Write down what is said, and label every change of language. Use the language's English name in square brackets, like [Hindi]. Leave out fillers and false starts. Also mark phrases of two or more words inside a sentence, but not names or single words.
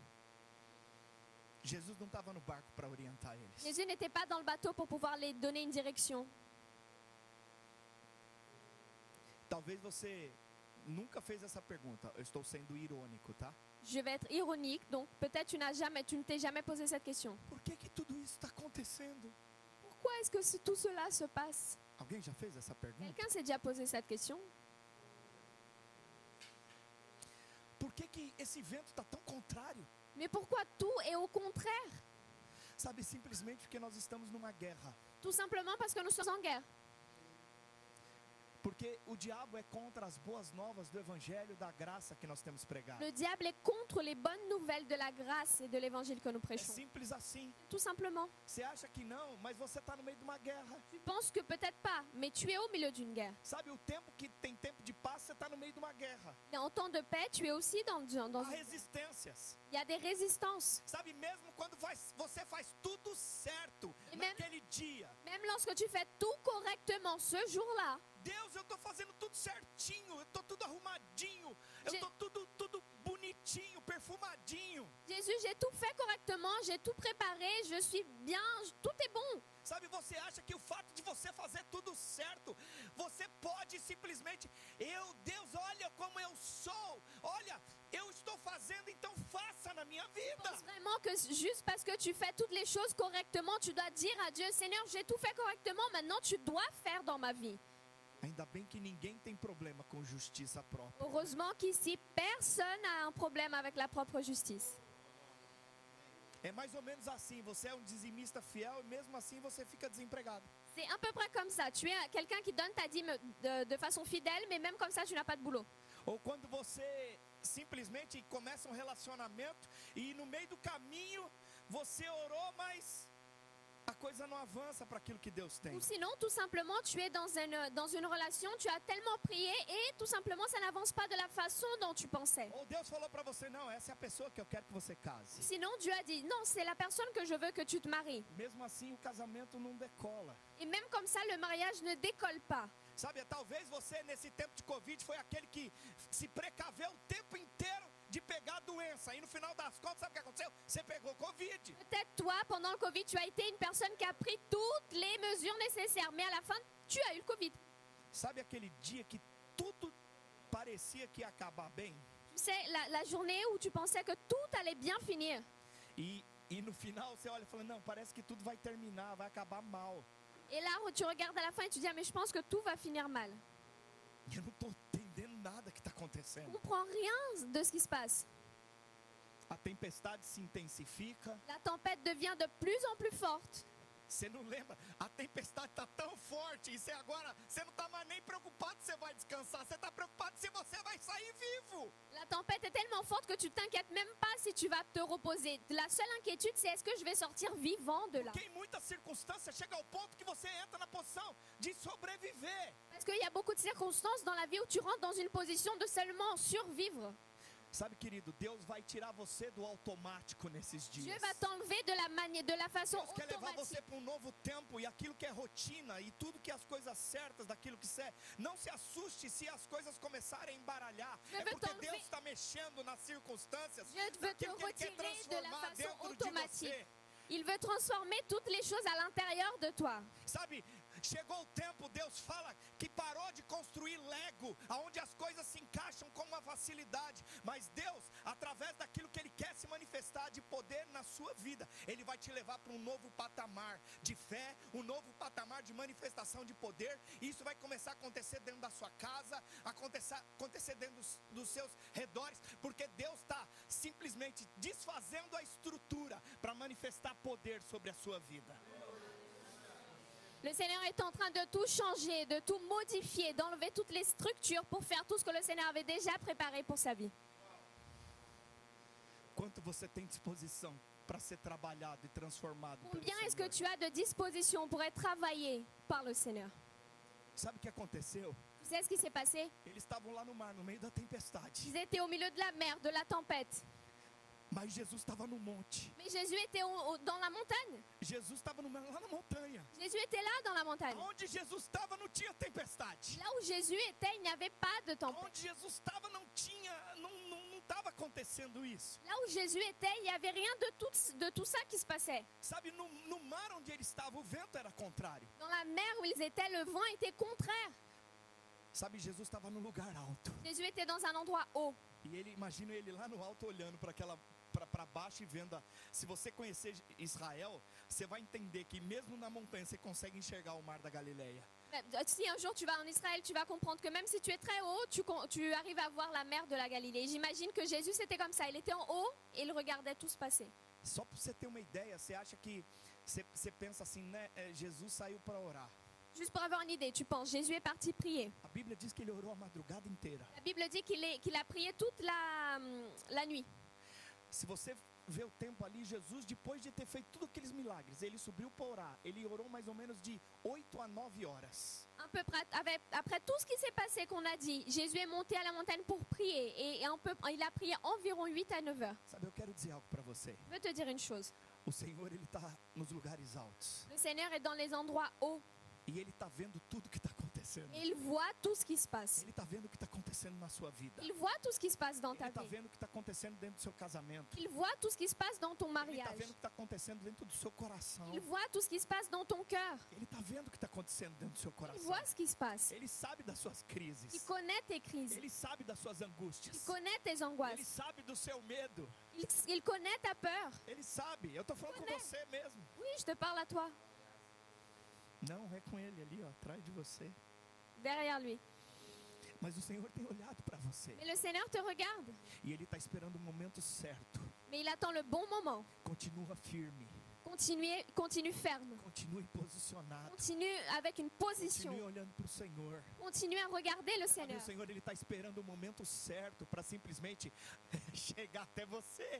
[Portuguese] Jesus não estava no barco para orientar eles. [French] Jésus n'était pas dans le bateau pour pouvoir les donner une direction. [Portuguese] Talvez você nunca fez essa pergunta. Eu estou sendo irônico, tá? [French] Je vais être ironique, donc peut-être tu ne t'es jamais posé cette question. [Portuguese] Por que tudo isso está acontecendo? [French] Pourquoi est-ce que tout cela se passe? [Portuguese] Alguém já fez essa pergunta? [French] Quelqu'un s'est déjà posé cette question? [Portuguese] Por que esse vento está tão contrário? [French] Mais pourquoi tout est au contraire? [Portuguese] Sabe, simplesmente porque nós estamos numa guerra. [French] Tout simplement parce que nous sommes en guerre. [Portuguese] Porque o diabo é contra as boas novas do evangelho da graça que nós temos pregado. [French] Le diable est contre les bonnes nouvelles de la grâce et de l'évangile que nous [Portuguese] É [French] prêchons. [Portuguese] simples assim. [French] Tout simplement. [Portuguese] Você acha que não, mas você está no meio de uma guerra. [French] Tu penses que peut-être pas, mais tu es au milieu d'une guerre. [Portuguese] Sabe, o tempo que tem tempo de paz, você está no meio de uma guerra. [French] Et en temps de paix, tu es aussi dans [Portuguese] Há resistências. [French] il y a des résistances. [Portuguese] Sabe, mesmo quando você faz tudo certo E mesmo- naquele dia. [French] Même lorsque tu fais tout correctement ce jour-là, [Portuguese] Deus, eu estou fazendo tudo certinho, eu estou tudo arrumadinho, eu [French] Je- [Portuguese] estou tudo bonitinho, perfumadinho. [French] Jésus, j'ai tout fait correctement, j'ai tout préparé, je suis bien, tout est bon. [Portuguese] Sabe, você acha que o fato de você fazer tudo certo, você pode simplesmente, Deus, olha como eu sou, olha, eu estou fazendo, então faça na minha [French] Tu [Portuguese] vida. [French] penses vraiment que juste parce que tu fais toutes les choses correctement, tu dois dire à Dieu, Seigneur, j'ai tout fait correctement, maintenant tu dois faire dans ma vie. [Portuguese] Ainda bem que ninguém tem problema com justiça própria. [French] Heureusement qu'ici, personne n'a un problème avec la propre justice. [Portuguese] É mais ou menos assim, você é um dizimista fiel e mesmo assim você fica desempregado. [French] C'est à peu près comme ça. Tu es quelqu'un qui donne ta dîme de façon fidèle, mais même comme ça, tu n'as pas de boulot. [Portuguese] Ou quando você simplesmente começa um relacionamento e no meio do caminho você orou, mas a coisa não avança para aquilo que Deus tem. [French] Ou sinon, tout simplement, tu es dans une relation, tu as tellement prié et tout simplement, ça n'avance pas de la façon dont tu pensais. [Portuguese] Ou Deus falou para você, não, essa é a pessoa que eu quero que você case. [French] Sinon, Dieu a dit, non, c'est la personne que je veux que tu te maries. [Portuguese] Mesmo assim, o casamento não decola. [French] Et même comme ça, le mariage ne décolle pas. [Portuguese] Sabe, talvez você nesse tempo de Covid foi aquele que se precaveu o tempo inteiro de pegar a doença. E no final das contas, sabe o que aconteceu? Você pegou Covid. [French] Peut-être toi, pendant le Covid, tu as été une personne qui a pris toutes les mesures nécessaires, mais à la fin, tu as eu le Covid. [Portuguese] Sabe aquele dia que tudo parecia que ia acabar bem? [French] Tu sais, la journée où tu pensais que tout allait bien finir. [Portuguese] E no final você olha e fala, não, parece que tudo vai terminar, vai acabar mal. [French] Et là, tu regardes à la fin et tu dis, ah, mais je pense que tout va finir mal. [Portuguese] E eu não estou entendendo nada que está [French] Je ne [Portuguese] acontecendo. [French] comprends rien de ce qui se passe. [Portuguese] A tempestade se intensifica. [French] La tempête devient de plus en plus forte. [Portuguese] Você não lembra? A tempestade está tão forte e você não está mais nem preocupado se você vai descansar. Você está preocupado se você vai sair vivo. [French] La tempête est tellement forte que tu t'inquiètes même pas si tu vas te reposer. La seule inquiétude, c'est est-ce que je vais sortir vivant de là? [Portuguese] Porque em muitas circunstâncias chega ao ponto que você entra na posição de sobreviver. [French] Parce qu'il y a beaucoup de circonstances dans la vie où tu rentres dans une position de seulement survivre. [Portuguese] Sabe, querido, Deus vai tirar você do automático nesses dias. [French] Dieu va t'enlever de la façon [Portuguese] Deus quer levar [French] automatique. [Portuguese] você para um novo tempo e aquilo que é rotina e tudo que é as coisas certas daquilo que você é. Não se assuste se as coisas começarem a embaralhar. Deus É vai porque [French] t'enlever. [Portuguese] Deus está mexendo nas circunstâncias. [French] Dieu veut te [Portuguese] daquilo que Ele quer [French] retirer de la [Portuguese] transformar [French] façon [Portuguese] dentro de [French] automatique. [Portuguese] você. [French] Il veut transformer toutes les choses à l'intérieur de toi. [Portuguese] Sabe, chegou o tempo, Deus fala que parou de construir Lego, aonde as coisas se encaixam com uma facilidade. Mas Deus, através daquilo que Ele quer se manifestar de poder na sua vida, Ele vai te levar para um novo patamar de fé, um novo patamar de manifestação de poder. E isso vai começar a acontecer dentro da sua casa, acontecer dentro dos seus redores, porque Deus está simplesmente desfazendo a estrutura para manifestar poder sobre a sua vida. [French] Le Seigneur est en train de tout changer, de tout modifier, d'enlever toutes les structures pour faire tout ce que le Seigneur avait déjà préparé pour sa vie. [Portuguese] Quanto você tem disposição para ser trabalhado e transformado pelo [French] Combien est-ce que [Portuguese] Senhor? [French] tu as de disposition pour être travaillé par le Seigneur? [Portuguese] Sabe o que aconteceu? [French] Tu sais ce qui s'est passé? [Portuguese] Eles estavam lá no mar, no meio da tempestade. [French] Ils étaient au milieu de la mer, de la tempête. [Portuguese] Mas Jesus estava no monte. [French] Mais Jésus était dans la montagne. [Portuguese] Jesus estava lá na montanha. [French] Jésus était là dans la montagne. [Portuguese] Onde Jesus estava não tinha tempestade. [French] Là où Jésus était, il n'y avait pas de tempête. [Portuguese] Onde Jesus estava não estava acontecendo isso. [French] Là où Jésus était, il n'y avait rien de tout ça qui se passait. [Portuguese] Sabe, no mar onde ele estava, o vento era contrário. [French] Dans la mer où ils étaient, le vent était contraire. [Portuguese] Sabe, Jesus estava num lugar alto. [French] Jésus était dans un endroit haut. [Portuguese] E imagina ele lá no alto olhando para baixo e vendo. Se você conhecer Israel, você vai entender que mesmo na montanha você consegue enxergar o mar da Galileia. [French] Si un jour tu vas en Israël, tu vas comprendre que même si tu es très haut, tu arrives à voir la mer de la Galilée. J'imagine que Jésus c'était comme ça. Il était en haut et il regardait tout se passer. [Portuguese] Só para você ter uma ideia, você acha que você pensa assim, né? Jesus saiu para orar. [French] Juste pour avoir une idée, tu penses, Jésus est parti prier. [Portuguese] A Bíblia diz que ele orou a madrugada inteira. [French] La Bible dit qu'il a prié toute la nuit. [Portuguese] Se você vê o tempo ali, Jesus, depois de ter feito tudo aqueles milagres, ele subiu para orar. Ele orou mais ou menos de 8 a 9 horas. [French] Après tout ce qui s'est passé qu'on a dit, Jésus est monté à la montagne pour prier. Et il a prié environ 8 à 9 heures. [Portuguese] Sabe, eu quero dizer algo para você. [French] Je veux te dire une chose. [Portuguese] O Senhor, ele está nos lugares altos. [French] Le Seigneur est dans les endroits hauts. [Portuguese] E ele está vendo tudo que está acontecendo. [French] Et il voit tout ce qui se passe. [Portuguese] Ele está vendo o que está acontecendo na sua vida. [French] Il voit tout ce qui se passe dans [Portuguese] Ele [French] ta [Portuguese] está [French] vie. [Portuguese] vendo o que está acontecendo dentro do seu casamento. [French] Il voit tout ce qui se passe dans ton [Portuguese] Ele está [French] mariage. [Portuguese] vendo o que está acontecendo dentro do seu coração. [French] Il voit tout ce qui se passe dans ton cœur. [Portuguese] Ele está vendo o que está acontecendo dentro do seu [French] Il [Portuguese] coração. [French] voit ce qui se passe. [Portuguese] Ele sabe das suas [French] Il [Portuguese] crises. [French] connaît tes crises. [Portuguese] Ele sabe das suas [French] Il [Portuguese] angústias. [French] connaît tes [Portuguese] Ele [French] angoisses. [Portuguese] sabe do seu medo. [French] Il connaît ta peur. [Portuguese] Ele sabe. Eu estou falando com [French] Connaît. [Portuguese] você mesmo. [French] Oui, je te parle à toi. [Portuguese] Não, é com ele ali, ó, atrás de você. [French] Derrière lui. [Portuguese] Mas o Senhor tem olhado para você. [French] Mais le Seigneur te regarde. [Portuguese] E Ele está esperando o momento certo. [French] Mais il attend le bon moment. [Portuguese] Continua firme. [French] Continue ferme. [Portuguese] Continue posicionado. [French] Continue avec une position. [Portuguese] Continue olhando para o Senhor. [French] Continue à regarder le [Portuguese] Sabe, [French] Seigneur. [Portuguese] o Senhor, Ele está esperando o momento certo para simplesmente chegar até você.